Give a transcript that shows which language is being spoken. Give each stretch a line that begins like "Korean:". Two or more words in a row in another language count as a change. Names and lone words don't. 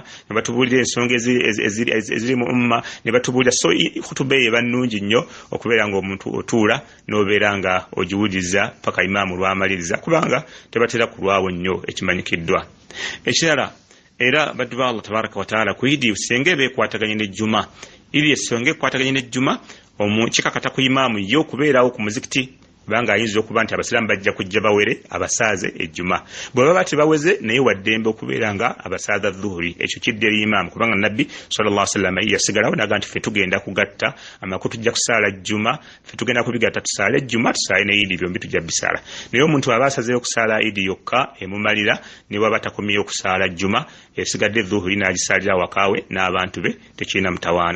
Ganda: ne batubuulira ensonga eziri mu umma ne batubuulira so ekhutuba eyo eba nnungi nnyo okubeera ng'omuntu otuula n'obeera nga ogiwuliriza paka imaamu lw'amaliriza kubanga tebatera kulwawo nnyo ekimanyikiddwa ekirala era baddu ba Allah
Arabic: تبارك وتعالى
Ganda: ku Eid senge beekwataganye n'ejjuma iri esonga ekwataganye n'ejjuma kikakata ku imaamu yo okubeerawo ku muzikiti kubanga ayinza okuba nti abasiraamu bajja kujja bawere abasaaze ejjuma bwe baba tebaweze naye waddembe okubeera nga abasaaza dhuhuri ekyo kidde eri imaamu kubanga nabbi
Arabic: صلى الله عليه وسلم
Ganda: yasigalawo naga nti ffe tugenda kugatta amakulu tujja kusaala jjuma ffe tugenda kubigatta tusaale jjuma tusaale ne idi byombi tujja bisaala naye omuntu aba asazeewo okusaala idi yokka emumalira ne bwaba takomyeyo okusaala jjuma esigadde dhuhuri n'agisaalira wakaawe n'abantu be tekirina mutawaana.